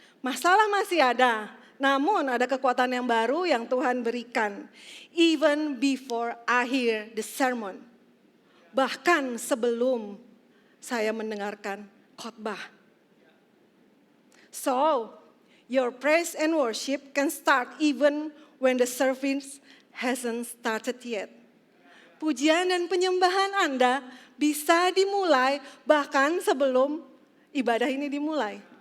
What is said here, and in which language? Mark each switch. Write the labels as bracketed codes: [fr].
[id] Masalah masih ada, namun ada kekuatan yang baru yang Tuhan berikan. [en] Even before I hear the sermon. [id] Bahkan sebelum saya mendengarkan khotbah. [en] So, your praise and worship can start even when the service hasn't started yet. [id] Pujian dan penyembahan Anda bisa dimulai bahkan sebelum ibadah ini dimulai.